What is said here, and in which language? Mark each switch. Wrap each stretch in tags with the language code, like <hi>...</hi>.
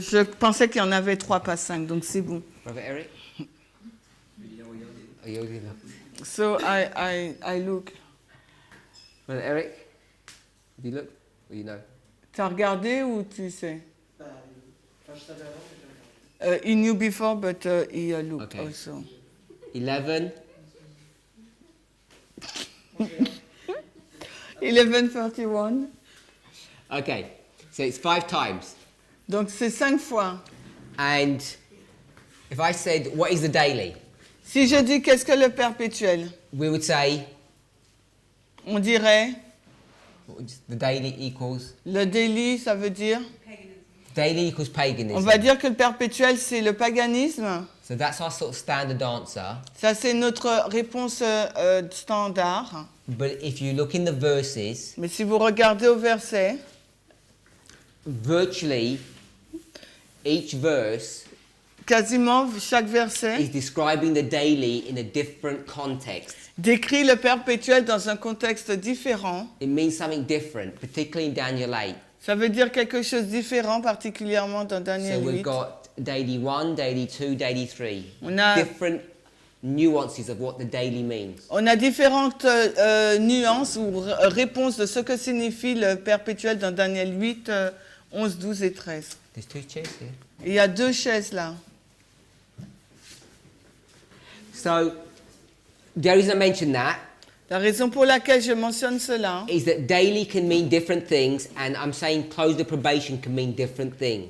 <fr>Je pensais qu'il y en avait 3, pas 5, donc c'est bon.</fr> <en>Brother Eric? Oh, you already looked. So I look. Brother Eric? Have you looked? Or you know?</en> <fr>T'as regardé ou tu sais? Quand je savais avant, j'ai regardé.</fr> <en>He knew before, but he looked Okay. also. 11. 11:31. Okay, so it's 5 times.</en> <fr>Donc c'est 5 fois.</fr> <en>And if I said, what is the daily?</en> <fr>Si je dis qu'est-ce que le perpétuel,</fr> <en>We would say,</en> <fr>on dirait</fr> <en>the daily equals,</en> <fr>le daily, ça veut dire.</fr> <en>daily equals paganism.</en> <fr>On va dire que le perpétuel c'est le paganisme.</fr> <en>So that's our sort of standard answer.</en> <fr>Ça c'est notre réponse standard.</fr> <en>But if you look in the verses,</en> <fr>Mais si vous regardez au verset,</fr> <en>virtually each verse</en> <fr>quasiment chaque verset</fr> <en>is describing the daily in a different context.</en> <fr>décrit le perpétuel dans un contexte différent.</fr> <en>It means something different, particularly in Daniel 8.</en> <fr>Ça veut dire quelque chose de différent, particulièrement dans</fr> <en>So</en> <fr>Daniel</fr> <en>we've</en> <fr>8.</fr> <en>got daily 1, daily 2, daily 3.</en> <fr>On a,</fr> <en>Different nuances of what the daily means.</en> <fr>on a différentes nuances ou réponses de ce que signifie le perpétuel dans Daniel 8, 11, 12 et 13.</fr> <en>There's 2 chairs here.</en> <fr>Et il y a 2 chaises là.</fr> <en>So the reason I mention that</en> <fr>La raison pour laquelle je mentionne cela,</fr> <en>is that daily can mean different things, and I'm saying close the probation can mean different things.</en>